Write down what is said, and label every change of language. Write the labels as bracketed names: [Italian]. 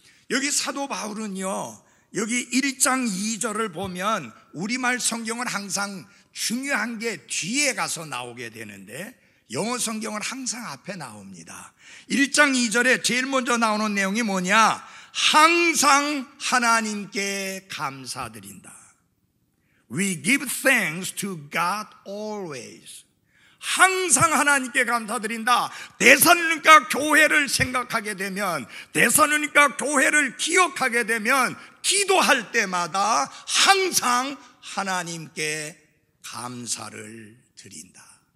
[Korean] 여기 사도 바울은요, 여기 1장 2절을 보면 우리말 성경은 항상 중요한 게 뒤에 가서 나오게 되는데 영어 성경은 항상 앞에 나옵니다. 1장 2절에 제일 먼저 나오는 내용이 뭐냐? 항상 하나님께 감사드린다. [English] We give thanks to God always. [Korean] 항상 하나님께 감사드린다. 데살로니가 교회를 생각하게 되면, 데살로니가 교회를 기억하게 되면 기도할 때마다 항상 하나님께 감사를 드린다.